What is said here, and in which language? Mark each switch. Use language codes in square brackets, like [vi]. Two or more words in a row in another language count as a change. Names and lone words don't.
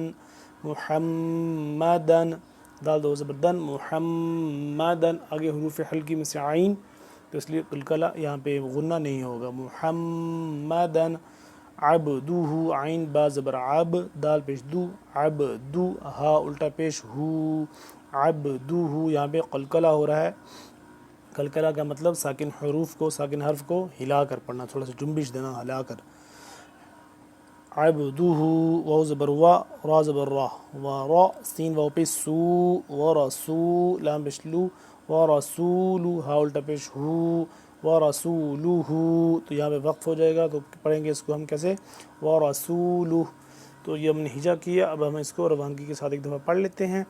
[ur] محمدن دال دو زبر دن محمدن آگے حروف حلقی میں سے عین تو اس لیے قلقلہ یہاں پہ غنہ نہیں ہوگا [ar] محمدن عبدہ [ur] عین با زبر عب دال پیش دو عبدو ہا الٹا پیش ہو عبدہ یہاں پہ قلقلہ ہو رہا ہے. قلقلہ کا مطلب ساکن حروف کو ساکن حرف کو ہلا کر پڑھنا، تھوڑا سا جنبش دینا ہلا کر. عبدہ واو زبر وا را زبر را و را سین واو پہ سو و رسو لام پیش لو و رسولو ہا الٹا پیش ہو [ar] و رسولہ [ur] تو یہاں پہ وقف ہو جائے گا. تو پڑھیں گے اس کو ہم کیسے [ar] و رسولہ. [ur] تو یہ ہم نے ہجا کیا، اب ہم اس کو روانگی کے ساتھ ایک دفعہ پڑھ لیتے ہیں.